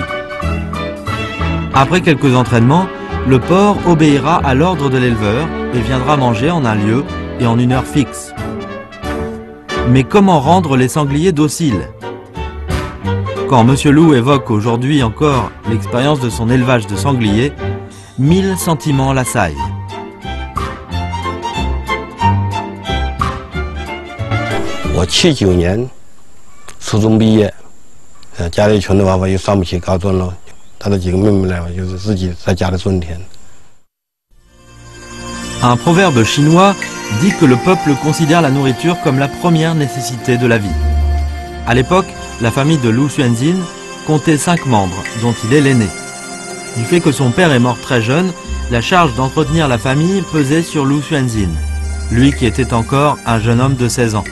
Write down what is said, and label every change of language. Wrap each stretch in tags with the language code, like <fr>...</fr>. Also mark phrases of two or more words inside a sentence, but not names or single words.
<fr>Après quelques entraînements, le porc obéira à l'ordre de l'éleveur et viendra manger en un lieu et en une heure fixe. Mais comment rendre les sangliers dociles? Quand Monsieur Loup évoque aujourd'hui encore l'expérience de son élevage de sangliers, 1000 sentiments l'assaillent.</fr> <zh>我79年初中毕业，家里穷的话，我又上不起高中了，带着几个妹妹来，我就是自己在家里种田。</zh> <fr>Un proverbe chinois dit que le peuple considère la nourriture comme la première nécessité de la vie. À l'époque, la famille de Lu Xuanzin comptait 5 membres, dont il est l'aîné. Du fait que son père est mort très jeune, la charge d'entretenir la famille pesait sur Lu Xuanzin, lui qui était encore un jeune homme de 16 ans.</fr>